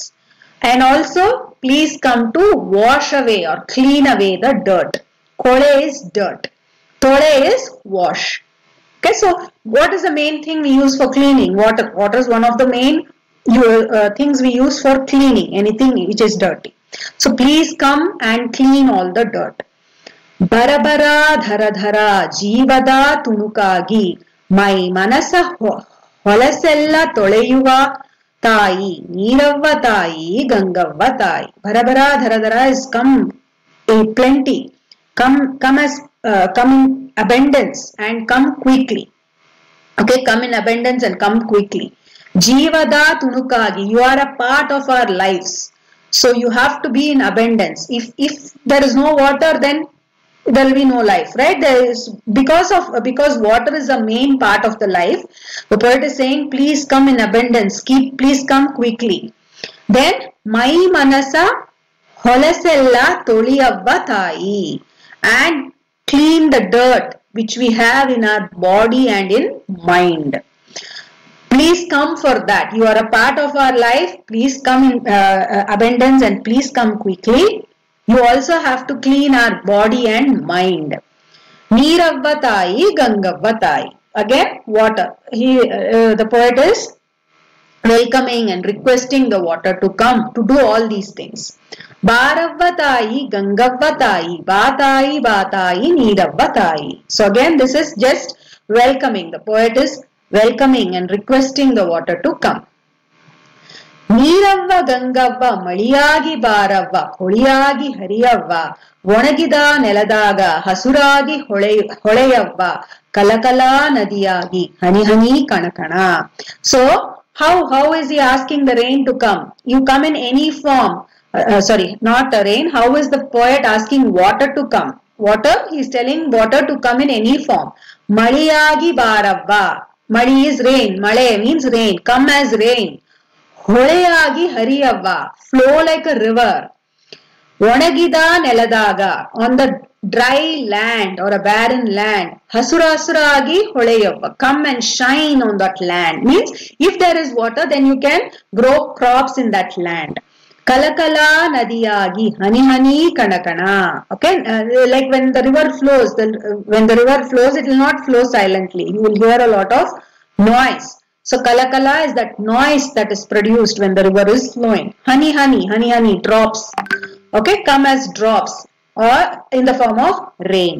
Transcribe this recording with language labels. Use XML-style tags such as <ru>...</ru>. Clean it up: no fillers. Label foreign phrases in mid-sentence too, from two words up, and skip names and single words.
<en>And also please come to wash away or clean away the dirt. Kole is dirt. Tole is wash. Okay, so what is the main thing we use for cleaning? Water is one of the main things we use for cleaning anything which is dirty. So please come and clean all the dirt.</en> <kn>ಭರಭರ ಧರಧರ ಜೀವದ ತುಣುಕಾಗಿ ಮೈ ಮನಸ ಹೊಲಸೆಲ್ಲ ತೊಳೆಯುವ ತಾಯಿ ನೀರವ್ವ ತಾಯಿ ಗಂಗವ್ವ ತಾಯಿ. ಭರಭರ ಧರಧರ</kn> <en>is come in plenty, come in abundance and come quickly. Okay, come in abundance and come quickly.</en> <kn>ಜೀವದ ತುಣುಕಾಗಿ,</kn> <en>you are a part of our lives, so you have to be in abundance. If there is no water, then there will be no life, right? There is because water is a main part of the life. The poet is saying, please come in abundance, please come quickly.</en> <kn>Then ಮೈ ಮನಸ ಹೊಲಸೆಲ್ಲ ತೊಳೆಯವ್ವ ತಾಯಿ,</kn> <en>and clean the dirt which we have in our body and in mind. Please come for that. You are a part of our life. Please come in abundance and please come quickly. You also have to clean our body and mind.</en> <kn>ನೀರವ್ವ ತಾಯಿ, ಗಂಗವ್ವ ತಾಯಿ.</kn> <en>Again, water. The poet is welcoming and requesting the water to come to do all these things.</en> <kn>ಬಾರವ್ವ ತಾಯಿ, ಗಂಗವ್ವ ತಾಯಿ, ಬಾತಾಯಿ, ಬಾತಾಯಿ, ನೀರವ್ವ ತಾಯಿ.</kn> <en>So again, this is just welcoming. The poet is welcoming and requesting the water to come.</en> <kn>ನೀರವ್ವ ಗಂಗವ್ವ ಮಳಿಯಾಗಿ ಬಾರವ್ವ ಹೊಳಿಯಾಗಿ ಹರಿಯವ್ವ ಒಣಗಿದ ನೆಲದಾಗ ಹಸುರಾಗಿ ಹೊಳೆಯವ್ವ ಕಲಕಲಾ ನದಿಯಾಗಿ ಹನಿ ಹನಿ ಕಣಕಣ.</kn> <en>So how is he asking the rain to come? You come in any form. Sorry, not a rain. How is the poet asking water to come? Water, he is telling water to come in any form.</en> <kn>ಮಳಿಯಾಗಿ ಬಾರವ್ವ.</kn> <en>Mali is rain. Male means rain. Come as rain.</en> <kn>ಹೊಳೆಯಾಗಿ ಹರಿಯವ್ವ,</kn> <en>flow like a river.</en> <kn>ಒಣಗಿದ ನೆಲದಾಗ,</kn> <en>on the dry land or a barren land,</en> <kn>ಹಸುರಾಗಿ ಹೊಳೆಯವ್ವ,</kn> <en>come and shine on that land. Means if there is water, then you can grow crops in that land.</en> <kn>ಕಲಕಲಾ ನದಿಯಾಗಿ ಹನಿ ಹನಿ ಕಣಕಣ.</kn> <en>Okay, like when the river flows, it will not flow silently. You will hear a lot of noise. So kalakala is that noise that is produced when the river is flowing. Honey, drops. Okay, come as drops or in the form of rain.</en>